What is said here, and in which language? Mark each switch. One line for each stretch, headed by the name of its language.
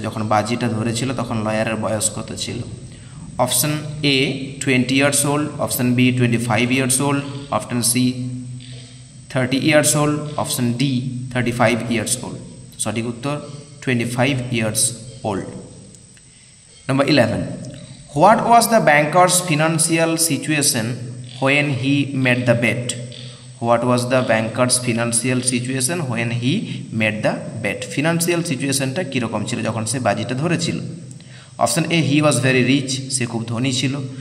Bangla: যখন বাজিটা ধরেছিল তখন লয়ারের বয়স কত ছিল?
English: Option A 20 years old, option B 25 years old, option C 30 years old, option D 35 years old.
Bangla: সঠিক উত্তর
English: 25 years old. Number 11, what was the banker's financial situation when he made the bet? What was the banker's financial situation when he made the bet?
Bangla: Financial সিচুয়েশনটা কীরকম ছিল যখন সে বাজিটা ধরেছিল? Option A,
English: he was very rich,
Bangla: সে খুব ধনী ছিল।